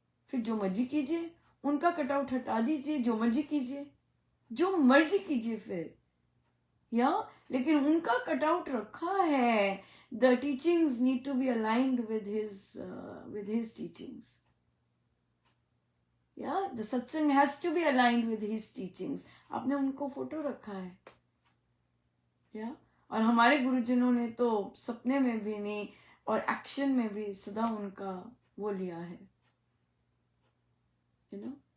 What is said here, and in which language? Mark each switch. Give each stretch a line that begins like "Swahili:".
Hindi: फिर जो मर्जी कीजिए, उनका कटआउट हटा दीजिए, जो मर्जी कीजिए, जो मर्जी कीजिए फिर. या लेकिन उनका कटआउट रखा है.
English: The teachings need to be aligned with his teachings. Yeah, the satsang has to be aligned with his teachings.
Hindi: आपने उनको फोटो रखा है. या और हमारे गुरुजनों ने तो सपने में भी नहीं और एक्शन में भी सदा उनका वो लिया है.
English: You know.